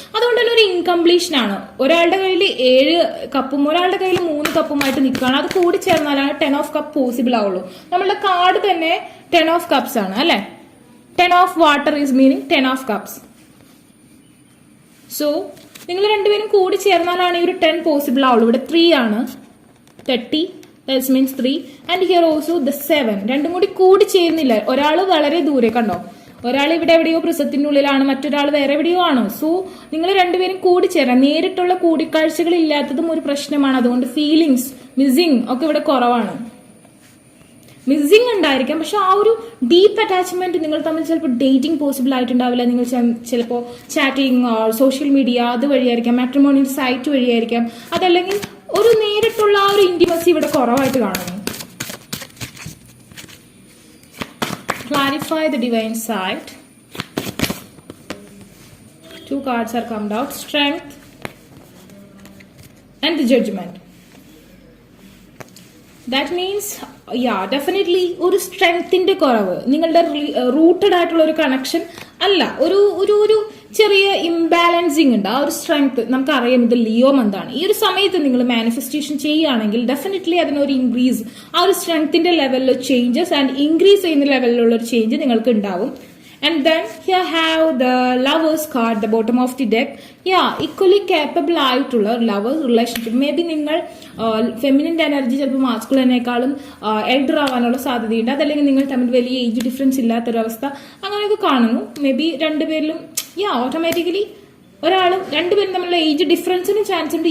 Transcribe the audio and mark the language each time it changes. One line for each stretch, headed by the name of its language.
Malayalam: അതുകൊണ്ട് തന്നെ ഒരു ഇൻകംപ്ലീഷൻ ആണ്. ഒരാളുടെ കയ്യിൽ 7 കപ്പും ഒരാളുടെ കയ്യിൽ 3 കപ്പുമായിട്ട് നിൽക്കുകയാണ്. അത് കൂടി ചേർന്നാലാണ് 10 ഓഫ് കപ്പ് പോസിബിൾ ആവുള്ളൂ. നമ്മളുടെ കാർഡ് തന്നെ 10 ഓഫ് കപ്സ് ആണ് അല്ലെ.
English: 10 of water is meaning 10 of cups.
Malayalam: So നിങ്ങൾ രണ്ടുപേരും കൂടി ചേർന്നാലാണ് ഈ ഒരു 10 പോസിബിൾ ആവുള്ളൂ. ഇവിടെ 3 ആണ്,
English: 30 that means 3 and here also the 7.
Malayalam: രണ്ടും കൂടി ചേരുന്നില്ല. ഒരാൾ വളരെ ദൂരെ, കണ്ടോ, ഒരാൾ ഇവിടെ എവിടെയോ പ്രസത്തിന്റെ ഉള്ളിലാണ്, മറ്റൊരാൾ വേറെ എവിടെയോ ആണ്. സോ നിങ്ങൾ രണ്ടുപേരും കൂടി ചേരാം. നേരിട്ടുള്ള കൂടിക്കാഴ്ചകൾ ഇല്ലാത്തതും ഒരു പ്രശ്നമാണ്. അതുകൊണ്ട് ഫീലിങ്സ് മിസ്സിങ് ഒക്കെ ഇവിടെ കുറവാണ്. മിസ്സിങ് ഉണ്ടായിരിക്കാം, പക്ഷെ ആ ഒരു ഡീപ്പ് അറ്റാച്ച്മെന്റ് നിങ്ങൾ തമ്മിൽ ചിലപ്പോൾ ഡേറ്റിംഗ് പോസിബിൾ ആയിട്ടുണ്ടാവില്ല. നിങ്ങൾ ചിലപ്പോൾ chatting social media അതുവഴിയായിരിക്കാം, matrimonial site വഴിയായിരിക്കാം. അതല്ലെങ്കിൽ ഒരു നേരിട്ടുള്ള ആ ഒരു ഇന്റിമസി ഇവിടെ കുറവായിട്ട് കാണുന്നു.
English: Clarify the divine sight. 2 cards are come out. Strength, and the judgment. That means
Malayalam: definitely ഒരു സ്ട്രെങ്ത്തിന്റെ കുറവ്, നിങ്ങളുടെ റൂട്ടഡ് ആയിട്ടുള്ള ഒരു കണക്ഷൻ അല്ല, ഒരു ഒരു ഒരു ചെറിയ ഇംബാലൻസിങ് ഉണ്ട്. ആ ഒരു സ്ട്രെങ്ത് നമുക്കറിയാം. ഇത് ലിയോ മന്താണ്. ഈ ഒരു സമയത്ത് നിങ്ങൾ മാനിഫെസ്റ്റേഷൻ ചെയ്യുകയാണെങ്കിൽ ഡെഫിനറ്റ്ലി അതിനൊരു ഇൻക്രീസ്, ആ ഒരു സ്ട്രെങ്ത്തിന്റെ ലെവലിൽ ചേഞ്ചസ് ആൻഡ് ഇൻക്രീസ് ചെയ്യുന്ന ലെവലിലുള്ള ഒരു ചേഞ്ച് നിങ്ങൾക്ക് ഉണ്ടാവും.
English: And then here have the lovers card, the bottom of the deck. Equally capable
Malayalam: ആയിട്ടുള്ള ലവർ റിലേഷൻഷിപ്പ്. മേ ബി നിങ്ങൾ ഫെമിനിന്റെ എനർജി ചിലപ്പോൾ മാസ്കുലിനേക്കാളും എൽഡർ ആവാനുള്ള സാധ്യതയുണ്ട്. അതല്ലെങ്കിൽ നിങ്ങൾ തമ്മിൽ വലിയ ഏജ് ഡിഫറൻസ് ഇല്ലാത്തൊരവസ്ഥ അങ്ങനെയൊക്കെ കാണുന്നു. മേ ബി രണ്ടുപേരിലും ഓട്ടോമാറ്റിക്കലി രണ്ടുപേരും തമ്മിലുള്ള ഏജ് ഡിഫറൻസിന് ചാൻസ് ഉണ്ട്.